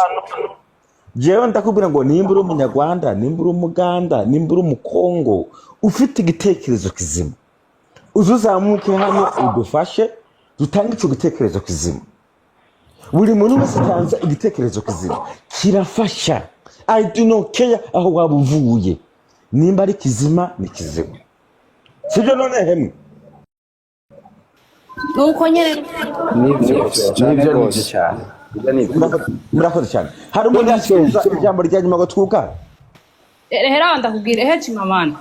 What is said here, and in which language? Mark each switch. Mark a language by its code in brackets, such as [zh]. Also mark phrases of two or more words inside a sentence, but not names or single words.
[rn] Jewe ndakubwira ngo nimba uri umunyarwanda nimba uri umuganda nimba uri umukongo ufite igitekerezo kizima uzuzamuke hano udufashe dutange ico gitekerezo kizima. Buri muntu wese tanze igitekerezo kizima kirafasha. [en] I do not care [rn] aho wabuvuye nimba ari kizima ni kizima sibyo none hemwe nuko nyene nivyo cyane murakoze cyane. Hari umuntu yasubiza ijambo rya nyuma ngo twuka hera ndakubwira Chimamanda.